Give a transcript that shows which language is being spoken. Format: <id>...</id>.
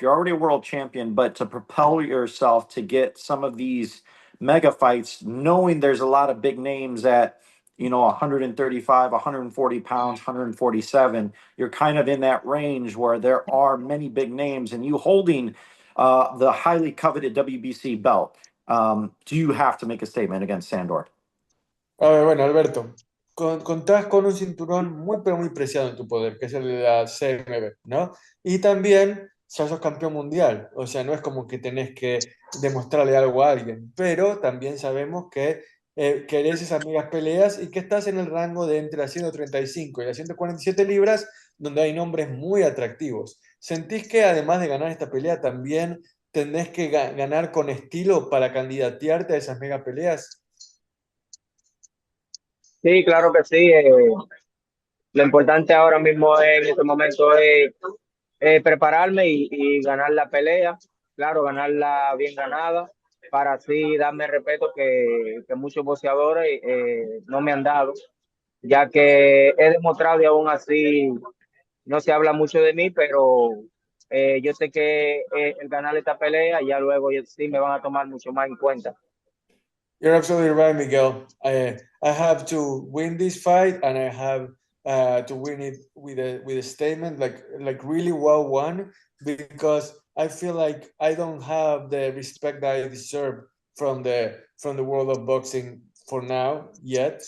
<en>You're already a world champion, but to propel yourself to get some of these mega fights, knowing there's a lot of big names at, you know, 135, 140 pounds, 147. You're kind of in that range where there are many big names, and you holding the highly coveted WBC belt. Do you have to make a statement against Sandor?</en> <es>A ver, bueno, Alberto, contás con un cinturón muy, pero muy preciado en tu poder, que es el de la CMB, ¿no? Y también ya sos campeón mundial, o sea, no es como que tenés que demostrarle algo a alguien, pero también sabemos que querés esas megas peleas y que estás en el rango de entre las 135 y las 147 libras, donde hay nombres muy atractivos. ¿Sentís que además de ganar esta pelea, también tenés que ganar con estilo para candidatearte a esas mega peleas? Sí, claro que sí. Lo importante ahora mismo en este momento es prepararme y ganar la pelea, claro, ganarla bien ganada, para así darme el respeto que muchos boxeadores no me han dado, ya que he demostrado y aún así no se habla mucho de mí, pero yo sé que el ganar esta pelea ya luego sí me van a tomar mucho más en cuenta.</es> <en>You're absolutely right, Miguel. I have to win this fight, and I have to win it with a statement like really well won, because I feel like I don't have the respect that I deserve from the world of boxing for now yet.</en>